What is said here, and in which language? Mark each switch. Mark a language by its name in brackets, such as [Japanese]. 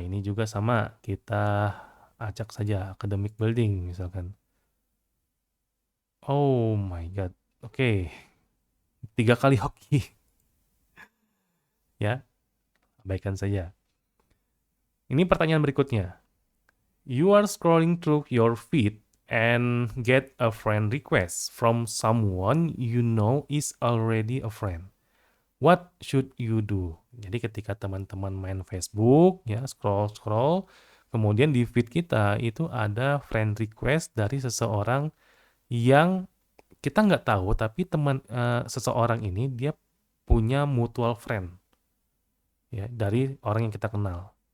[Indonesian] Ini juga sama, kita acak saja academic building misalkan. [English] Oh my god. [Indonesian] Oke. 3 kali hoki. Ya, abaikan saja. Ini pertanyaan berikutnya. [English] You are scrolling through your feed and get a friend request from someone you know is already a friend. What should you do? [Indonesian] Jadi ketika teman-teman main Facebook, ya scroll, kemudian di feed kita itu ada friend request dari seseorang yang kita nggak tahu, tapi seseorang ini dia punya mutual friend, ya dari orang yang kita kenal.